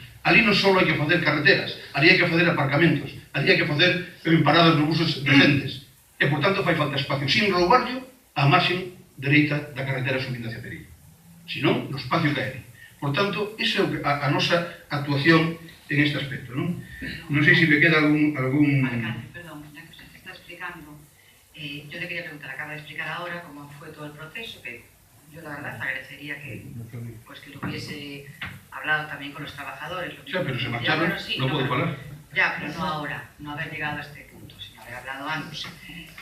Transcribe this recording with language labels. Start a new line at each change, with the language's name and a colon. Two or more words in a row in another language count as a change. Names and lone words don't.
Galician: Ali non só hai que facer carreteras, ali hai que facer aparcamentos, ali hai que facer paradas nos buses decentes. E, por tanto, fai falta espacio sin roubarlo a marxen dereita da carretera subindo hacia Perillo. Senón, no espacio que hai. Por tanto, esa é a nosa actuación en este aspecto, non? Non sei se me queda algún...
Spanish: Alcalde, perdón, ya que usted está explicando, yo le quería preguntar, acaba de explicar ahora cómo fue todo el proceso, que yo la verdad agradecería que lo hubiese hablado también con los trabajadores. Ya, pero se marcharon, bueno, sí, no puedo hablar. Ya, pero no ahora, no haber llegado a este punto, sino haber hablado antes.